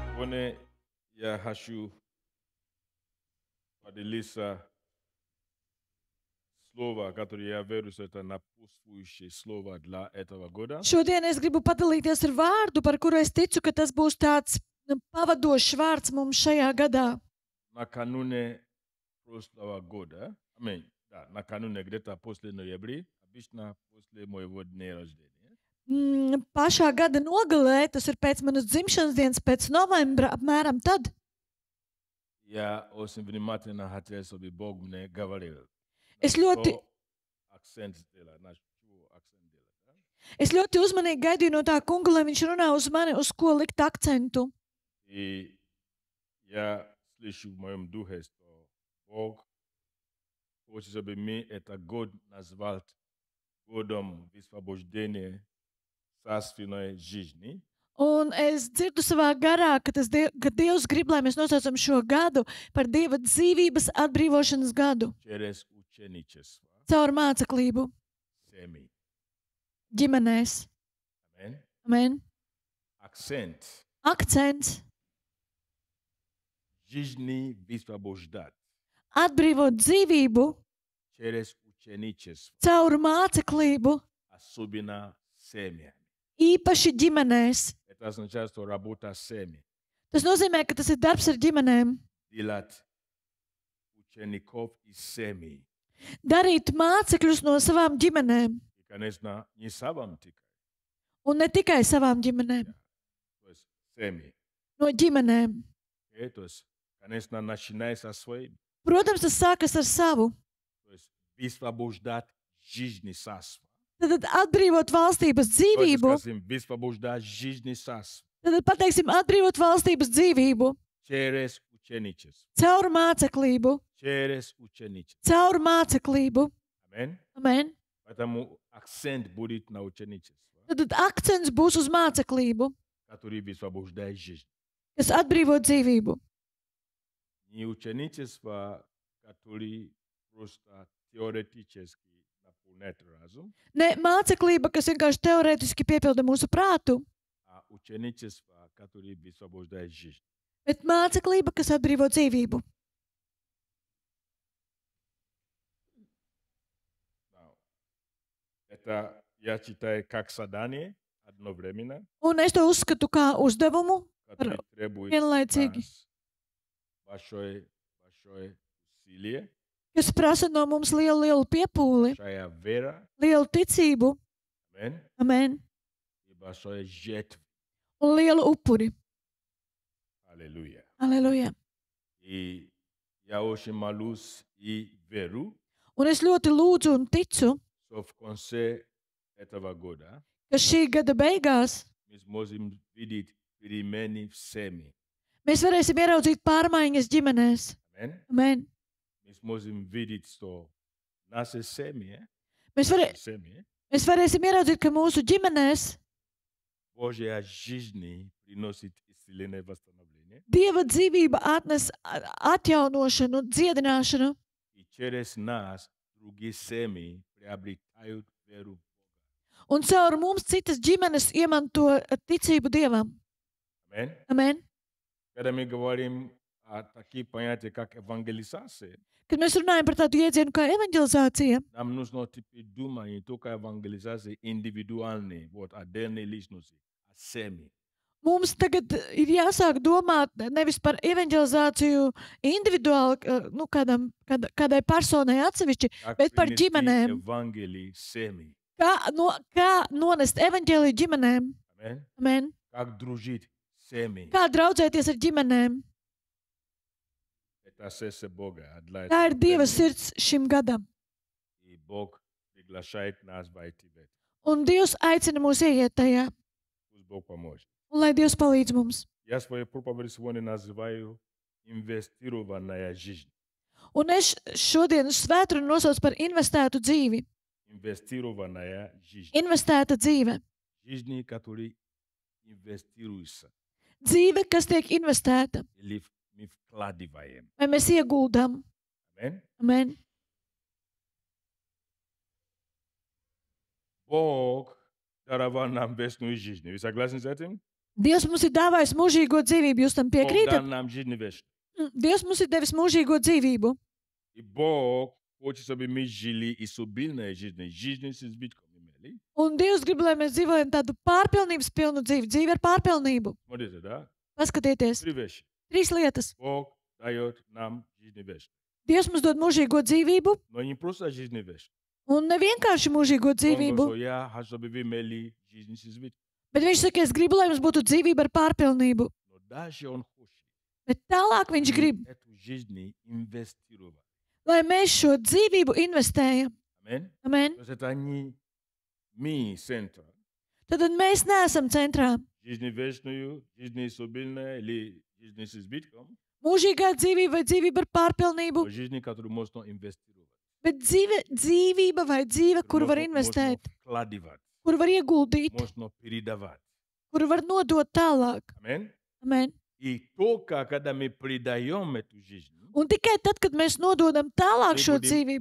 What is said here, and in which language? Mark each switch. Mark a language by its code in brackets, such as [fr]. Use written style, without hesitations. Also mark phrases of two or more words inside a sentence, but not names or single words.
[ru] Sсегодня я хочу поделиться слово, которое я верю, что это напутствующее слово для этого года. [lv] Šodien es gribu padalīties ar vārdu, par kuru es ticu, ka tas būs tāds pavadošs vārds mums šajā gadā. [ru] Накануне прошлого года, да, накануне где-то после ноября, обычно после моего дня рождения, [lv] Pašā gada nogalē, tas ir pēc manas dzimšanas dienas, pēc novembra, apmēram tad. [ru] я очень внимательно хотел, чтобы Бог мне говорил. [lv] Es ļoti, [ru] Акцент сделать, на что акцент делать, да? [lv] es ļoti uzmanīgi gaidīju no tā kunga, lai viņš runā uz mani, uz ko likt akcentu. [ru] И я слышу в моем духе, что Бог хочет, чтобы мы этот год назвал годом высвобождения царственной жизни. [lv] Un es dzirdu savā garā, ka Dievs grib, lai mēs nosaucam šo gadu par Dieva dzīvības atbrīvošanas gadu [ru] Через ученичество. [lv] caur māceklību [ru] Семьи. [lv] ģimenēs. [ru] Amen. [lv] Amen. [ru] Акцент. [lv] Akcents [ru] Жизни высвобождать. [lv] atbrīvot dzīvību [ru] Через ученичество. [lv] caur māceklību, [ru] Особенно семьями. [lv] īpaši ģimenēs. [ru] Это означает, что работа с семьей. [lv] Tas nozīmē, ka tas ir darbs ar ģimenēm. [ru] Делать учеников из семьи. [lv] Darīt mācekļus no savām ģimenēm, [ru] И, конечно, не сам тикай. [lv] un ne tikai savām ģimenēm, [ru] То есть семьи. [lv] no ģimenēm. [ru] То есть, конечно, начиная со своим. [lv] Protams, tas sākas ar savu. [ru] То есть высвобождать жизни царства. [lv] Tad atbrīvot valstības [ru] Давайте [lv] dzīvību, [ru] скажем, высвобождать жизни царства. [lv] tad pateiksim, atbrīvot valstības dzīvību [ru] Через ученичество. [lv] caur māceklību, [ru] Через ученичество. [lv] caur māceklību. [ru] Аминь. [lv] Amen. [ru] Поэтому акцент будет на ученичество, [lv] Tad akcents būs uz māceklību, [ru] который высвобождает жизнь. [lv] kas atbrīvo dzīvību. [ru] Не ученичество, который просто теоретически наполняет разум, [lv] Ne māceklība, kas vienkārši teorētiski piepilda mūsu prātu, [ru] а ученичество, который высвобождает жизнь. [lv] bet māceklība, kas atbrīvo dzīvību. [ru] Это я читаю как задание одновременно, [lv] Un es to uzskatu kā uzdevumu, [ru] который требует [lv] vienlaicīgi, [ru] нас большое усилие, [lv] kas prasa no mums lielu piepūli, [ru] большая вера, [lv] lielu ticību, [ru] аминь, [lv] amen, [ru] и большое жертву. [lv] un lielu upuri. [ru] Аллилуйя. [lv] Aleluja. [ru] И я очень молюсь и верю, [lv] Un es ļoti lūdzu un ticu, [ru] что в конце этого года [lv] ka šī gada beigās [ru] мы сможем видеть перемены в семье. [lv] mēs varēsim ieraudzīt pārmaiņas ģimenēs. [ru] Аминь. [lv] Amen. [ru] Мы сможем видеть, что наши семьи, [lv] Mēs varēsim ieraudzīt, ka mūsu ģimenēs [ru] Божья жизнь приносит исцеление и восстановление. [lv] Dieva dzīvība atnes atjaunošanu, dziedināšanu, [ru] И через нас другие семьи приобретают веру в Бога. [lv] un caur mums citas ģimenes iemanto ticību Dievam. [ru] Аминь. [lv] Amen. [ru] Когда мы говорим о таких понятиях, как евангелизация, [lv] Kad mēs runājam par tādu iedzienu kā evanģelizācija, [ru] нам нужно теперь думать не только о евангелизации индивидуальной, вот, отдельной личности, а семьи. [lv] mums tagad ir jāsāk domāt nevis par evanģelizāciju individuāli, kādai personai atsevišķi, [ru] Как [lv] bet par [ru] принести [lv] ģimenēm. [ru] Евангелие семьи. [lv] Kā nonest evanģēliju ģimenēm? [ru] Аминь. [lv] Amen. [ru] Как дружить с семьей. [lv] Kā draudzēties ar ģimenēm? [ru] Это сердце Бога. Для [lv] Tā ir [ru] этого [lv] Dieva [ru] времени. [lv] sirds šim gadam. [ru] И Бог приглашает нас войти в это. [lv] Un Dievs aicina mūs ieiet tajā, [ru] Пусть Бог поможет. [lv] un lai Dievs palīdz mums. [ru] Я свою проповедь сегодня называю инвестированная жизнь. [lv] Un es šodienas svētdienu nosaucu par investētu dzīvi. [ru] Инвестированная жизнь. [lv] Investēta dzīve. [ru] Жизнь, которая инвестируется. [lv] Dzīve, kas tiek investēta. [ru] Или мы вкладываем. [lv] Vai mēs ieguldam? [ru] Аминь. [lv] Amen. [ru] Бог даровал нам вечную жизнь. Вы согласны с этим? [lv] Dievs mums ir dāvājis mūžīgo dzīvību. Jūs tam [ru] Бог [lv] piekrītat? [ru] дан нам жизнь вечную. [lv] Dievs mums ir devis mūžīgo dzīvību. [ru] И Бог хочет, чтобы мы жили изобильной жизнью. Жизнью с избытком имели. [lv] Un Dievs grib, lai mēs dzīvojam tādu pārpilnības pilnu dzīvi, dzīvi ar pārpilnību. [ru] Смотрите, да? [lv] Paskatieties, [ru] 3 вещи. [lv] 3 lietas. [ru] Бог дает нам жизнь вечную. [lv] Dievs mums dod mūžīgo dzīvību, [ru] Но не просто жизнь вечную. [lv] un ne vienkārši mūžīgo [ru] Он [lv] dzīvību, [ru] говорит, я хочу, чтобы вы имели жизнь с избытком. [lv] bet viņš saka, es gribu, lai mums būtu dzīvība ar pārpilnību. [ru] Но дальше Он хочет [lv] Bet tālāk viņš grib, [ru] эту жизнь инвестировать. [lv] lai mēs šo dzīvību investējam. [ru] Аминь. [lv] Amen. [ru] То есть это не мы центр. [lv] Tad mēs neesam centrā. [ru] Жизнь вечную, жизнь изобильная или жизнь с избытком. [lv] Mūžīgā dzīvība vai dzīvība ar pārpilnību, [ru] Но жизнь, которую можно инвестировать. [lv] bet dzīvība vai dzīve, kur var investēt, [ru] Вкладывать. [lv] kur var ieguldīt, [ru] Можно передавать. [lv] kur var nodot tālāk. [ru] Аминь. [lv] Amen. [ru] И только когда мы предаем эту жизнь, [lv] Un tikai tad, kad mēs nododam tālāk [ru] мы [lv] šo [ru] будем [lv] dzīvību,